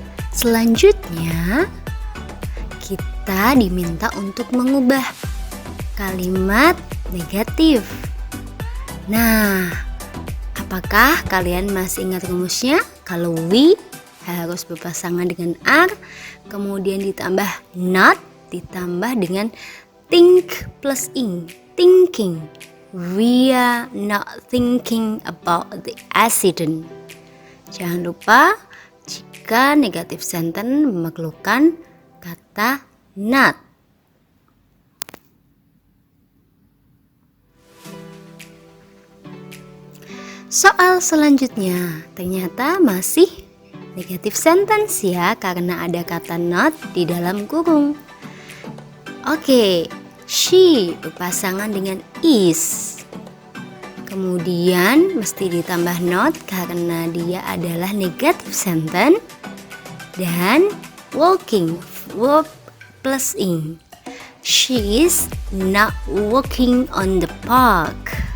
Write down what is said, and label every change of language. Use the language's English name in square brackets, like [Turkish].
[Indonesian] Selanjutnya, kita diminta untuk mengubah kalimat negatif. Nah, apakah kalian masih ingat rumusnya? Kalau we harus berpasangan dengan are, kemudian ditambah not, ditambah dengan think plus ing, thinking. [English] We are not thinking about the accident. [Indonesian] Jangan lupa jika negatif sentence memerlukan kata not. Soal selanjutnya ternyata masih negatif sentence ya, karena ada kata not di dalam kurung. Oke, she berpasangan dengan is. Kemudian mesti ditambah not karena dia adalah negatif sentence. Dan walking, verb plus ing. [English] She is not walking on the park.